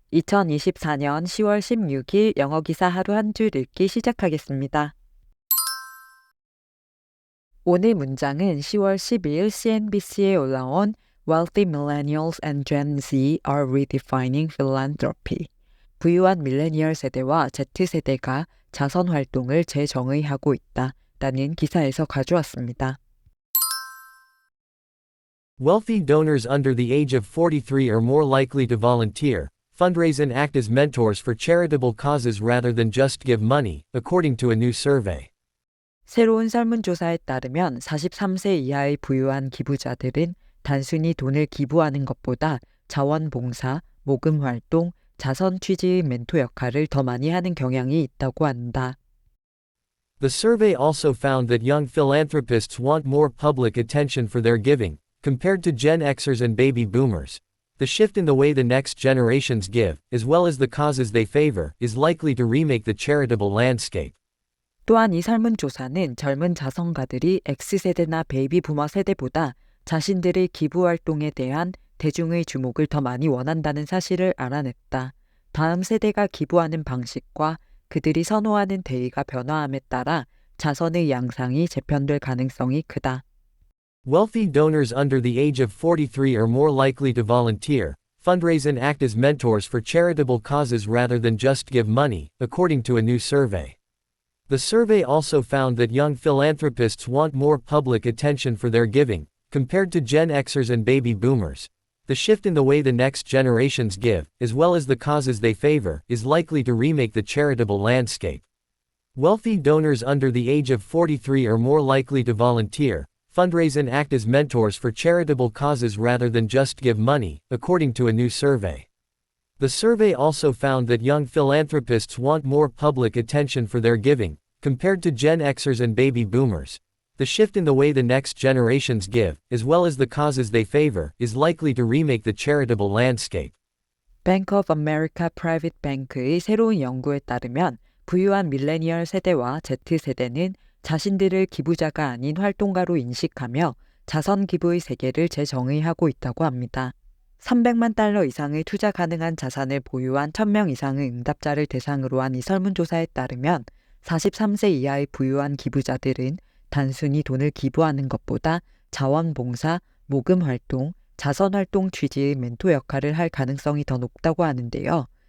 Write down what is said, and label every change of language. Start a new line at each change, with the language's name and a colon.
Korean: 2024년 10월 16일 영어 기사 하루 한 줄 읽기 시작하겠습니다. 오늘 문장은 10월 12일 CNBC에 올라온
English: Wealthy Millennials and Gen Z are redefining philanthropy.
Korean: 부유한 밀레니얼 세대와 Z세대가 자선 활동을 재정의하고 있다. 라는 기사에서 가져왔습니다.
English: Wealthy donors under the age of 43 are more likely to volunteer, fundraise and act as mentors for charitable causes rather than just give money, according to a new survey.
Korean: 새로운 설문조사에 따르면 43세 이하의 부유한 기부자들은 단순히 돈을 기부하는 것보다 자원봉사, 모금활동, 자선 취지의 멘토 역할을 더 많이 하는 경향이 있다고 한다.
English: The survey also found that young philanthropists want more public attention for their giving, compared to Gen Xers and baby boomers. The shift in the way the next generations give, as well as the causes they favor, is likely to remake the charitable landscape.
Korean: 또한 이 설문조사는 젊은 자선가들이 X세대나 베이비 부머 세대보다 자신들의 기부 활동에 대한 대중의 주목을 더 많이 원한다는 사실을 알아냈다. 다음 세대가 기부하는 방식과 그들이 선호하는 대의가 변화함에 따라 자선의 양상이 재편될 가능성이 크다.
English: Wealthy donors under the age of 43 are more likely to volunteer, fundraise and act as mentors for charitable causes rather than just give money, according to a new survey. The survey also found that young philanthropists want more public attention for their giving, compared to Gen Xers and baby boomers. The shift in the way the next generations give, as well as the causes they favor, is likely to remake the charitable landscape. Wealthy donors under the age of 43 are more likely to volunteer, fundraise and act as mentors for charitable causes rather than just give money, according to a new survey. The survey also found that young philanthropists want more public attention for their giving, compared to Gen Xers and baby boomers. The shift in the way the next generations give, as well as the causes they favor, is likely to remake the charitable landscape.
Korean: Bank of America Private Bank의 새로운 연구에 따르면 부유한 밀레니얼 세대와 Z세대는 자신들을 기부자가 아닌 활동가로 인식하며 자선 기부의 세계를 재정의하고 있다고 합니다. 300만 달러 이상의 투자 가능한 자산을 보유한 1000명 이상의 응답자를 대상으로 한 이 설문조사에 따르면 43세 이하의 부유한 기부자들은 단순히 돈을 기부하는 것보다 자원봉사, 모금활동, 자선활동 취지의 멘토 역할을 할 가능성이 더 높다고 하는데요.